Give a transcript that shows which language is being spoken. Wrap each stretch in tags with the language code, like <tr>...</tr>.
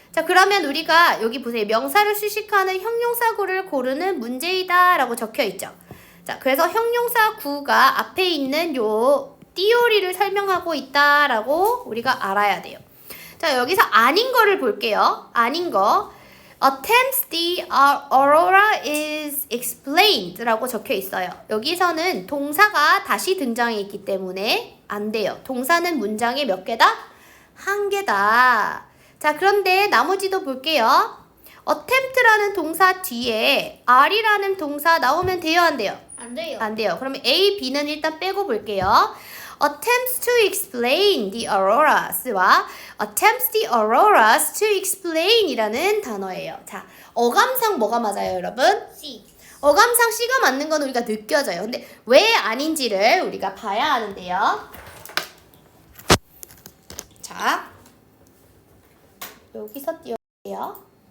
<ko>자, 그러면 우리가 여기 보세요. 명사를 수식하는 형용사구를 고르는 문제이다 라고 적혀 있죠. 자, 그래서 형용사구가 앞에 있는 요 띠오리를 설명하고 있다 라고 우리가 알아야 돼요. 자, 여기서 아닌 거를 볼게요. 아닌 거.</ko> <en>Attempts the aurora is explained</en> <ko>라고 적혀 있어요. 여기서는 동사가 다시 등장했기 때문에 안 돼요. 동사는 문장에 몇 개다? 한 개다. 자, 그런데 나머지도 볼게요. attempt라는 동사 뒤에 are이라는 동사 나오면 돼요, 안 돼요? 안 돼요. 안 돼요. 그러면 A, B는 일단 빼고 볼게요.</ko> <en>attempts to explain the auroras와 attempts the auroras to explain</en> <ko>이라는 단어예요. 자, 어감상 뭐가 맞아요, 여러분?</ko> <en>C.</en> <ko>어감상 C가 맞는 건 우리가 느껴져요. 근데 왜 아닌지를 우리가 봐야 하는데요. 자, 여기서 띄워볼게요.</ko>